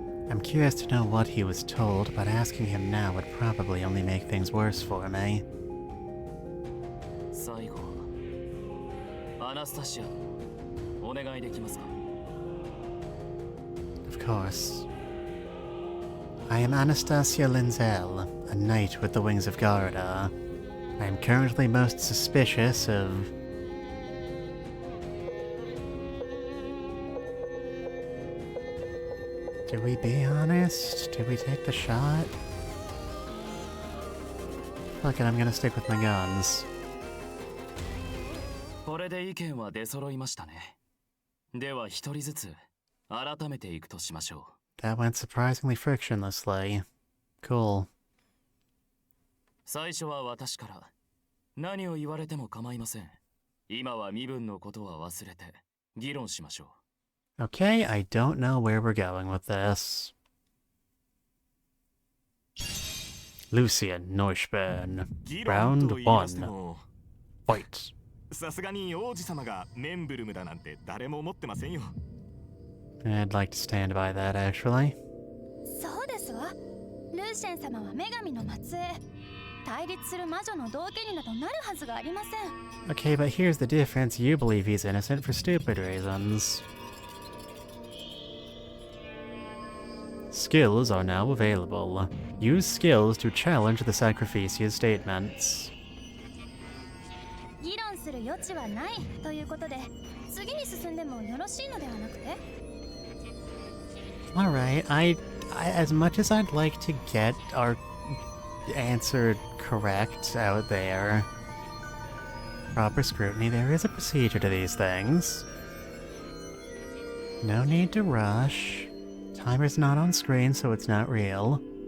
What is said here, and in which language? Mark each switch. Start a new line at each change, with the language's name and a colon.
English: I'm curious to know what he was told, but asking him now would probably only make things worse for me.
Japanese: 最後、アナスタシア、お願いできますか?
English: Of course. I am Anastasia Linzel, a knight with the wings of Garda. I am currently most suspicious of... Do we be honest? Do we take the shot? Fuck it, I'm gonna stick with my guns.
Japanese: これで意見は出揃いましたね。では一人ずつ改めていくとしましょう。
English: That went surprisingly frictionlessly. Cool.
Japanese: 最初は私から。何を言われても構いません。今は身分のことは忘れて議論しましょう。
English: Okay, I don't know where we're going with this. Lucian Neuschburn.
Japanese: 議論
English: Round
Japanese: と言いまして
English: 1.
Japanese: も
English: Fight.
Japanese: さすがに王子様がメンブルムだなんて誰も思ってませんよ。
English: I'd like to stand by that, actually.
Japanese: そうですわ。ルーシェン様は女神の末裔。対立する魔女の道化になどなるはずがありません。
English: Okay, but here's the difference. You believe he's innocent for stupid reasons. Skills are now available. Use skills to challenge the Sacrificia's statements.
Japanese: 議論する余地はないということで、次に進んでもよろしいのではなくて？
English: Alright, as much as I'd like to get our answer correct out there, proper scrutiny, there is a procedure to these things. No need to rush. Timer's not on screen, so it's not real.